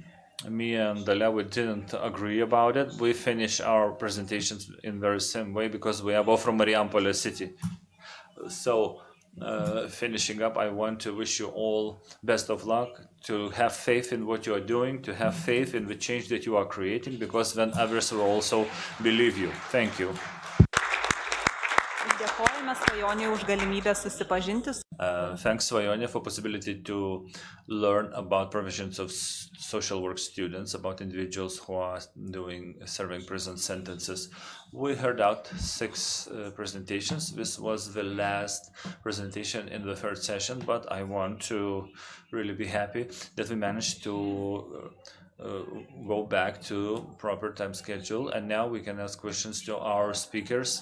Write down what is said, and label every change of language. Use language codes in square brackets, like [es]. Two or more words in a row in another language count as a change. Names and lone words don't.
[en] Me and Dalia, we didn't agree about it. We finish our presentations in very same way because we are both from Marijampolė city. So, finishing up, I want to wish you all best of luck, to have faith in what you are doing, to have faith in the change that you are creating, because then others will also believe you. Thank you. [lt] Dėkojame Svajonei už galimybę susipažinti su [en] Thanks, Svajone, for possibility to learn about provisions of social work students, about individuals who are serving prison sentences. We heard out 6 presentations. This was the last presentation in the third session, but I want to really be happy that we managed to go back to proper time schedule, and now we can ask questions to our speakers.